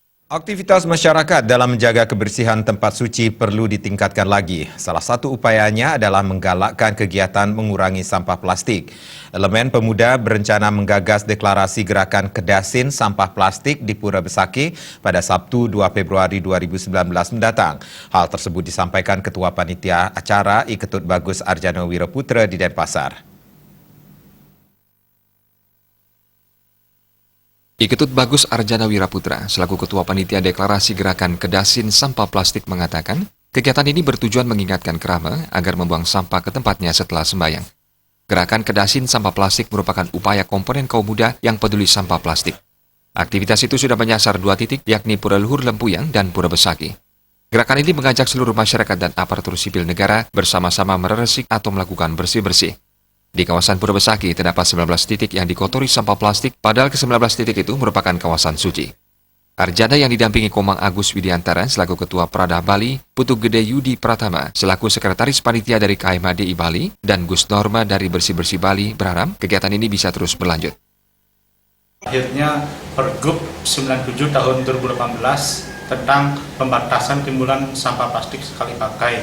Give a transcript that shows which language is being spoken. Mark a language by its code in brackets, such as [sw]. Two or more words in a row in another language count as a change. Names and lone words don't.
[id] Aktivitas masyarakat dalam menjaga kebersihan tempat suci perlu ditingkatkan lagi. Salah satu upayanya adalah menggalakkan kegiatan mengurangi sampah plastik. Elemen Pemuda berencana menggagas deklarasi gerakan kedasin sampah plastik di Pura Besaki pada Sabtu 2 Februari 2019 mendatang. Hal tersebut disampaikan Ketua Panitia Acara I Ketut Bagus Arjana Wiraputra di Denpasar. I Ketut Bagus Arjana Wiraputra, selaku Ketua Panitia Deklarasi Gerakan Kedasin Sampah Plastik mengatakan, kegiatan ini bertujuan mengingatkan kerama agar membuang sampah ke tempatnya setelah sembahyang. Gerakan Kedasin Sampah Plastik merupakan upaya komponen kaum muda yang peduli sampah plastik. Aktivitas itu sudah menyasar 2 titik, yakni Pura Luhur Lempuyang dan Pura Besaki. Gerakan ini mengajak seluruh masyarakat dan aparatur sipil negara bersama-sama meresik atau melakukan bersih-bersih. Di kawasan Pura Besaki terdapat 19 titik yang dikotori sampah plastik, padahal ke-19 titik itu merupakan kawasan suci. Arjana yang didampingi Komang Agus Widiantara selaku Ketua Prada Bali, Putu Gede Yudi Pratama selaku Sekretaris Panitia dari KMHDI Bali, dan Gus Norma dari Bersih-Bersih Bali berharap kegiatan ini bisa terus berlanjut. Akhirnya Pergub 97 tahun 2018 tentang pembatasan timbulan sampah plastik sekali pakai.